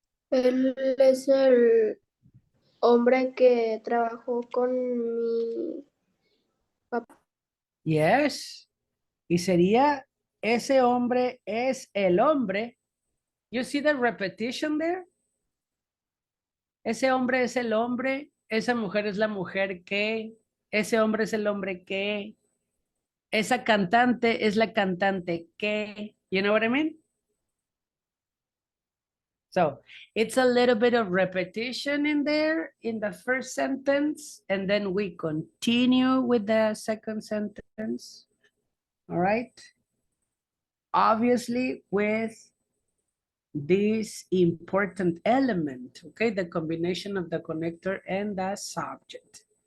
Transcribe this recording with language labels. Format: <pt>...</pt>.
<es>Él es el hombre que trabajó con mi papá.</es> <en>Yes.</en> <es>Y sería, ese hombre es el hombre.</es> <en>You see the repetition there?</en> <es>Ese hombre es el hombre, esa mujer es la mujer que, ese hombre es el hombre que, esa cantante es la cantante que,</es> <en>you know what I mean? So it's a little bit of repetition in there in the first sentence, and then we continue with the second sentence. All right. Obviously with this important element, okay, the combination of the connector and the subject.</en>